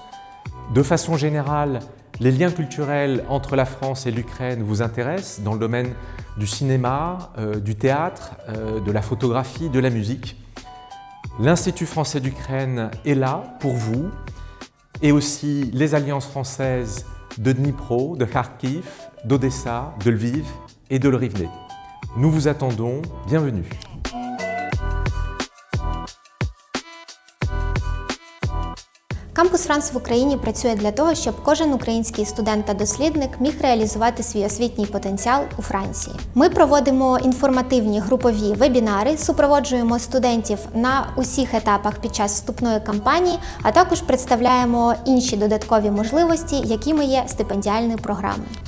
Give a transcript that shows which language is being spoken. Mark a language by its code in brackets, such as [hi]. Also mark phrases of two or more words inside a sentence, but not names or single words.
[fr] De façon générale, les liens culturels entre la France et l'Ukraine vous intéressent dans le domaine du cinéma, du théâtre, de la photographie, de la musique. L'Institut français d'Ukraine est là pour vous et aussi les alliances françaises de Dnipro, de Kharkiv, d'Odessa, de Lviv et de Rivne. Nous vous attendons, bienvenue. [uk] Кампус Франс в Україні працює для того, щоб кожен український студент та дослідник міг реалізувати свій освітній потенціал у Франції. Ми проводимо інформативні групові вебінари, супроводжуємо студентів на усіх етапах під час вступної кампанії, а також представляємо інші додаткові можливості, якими є стипендіальні програми.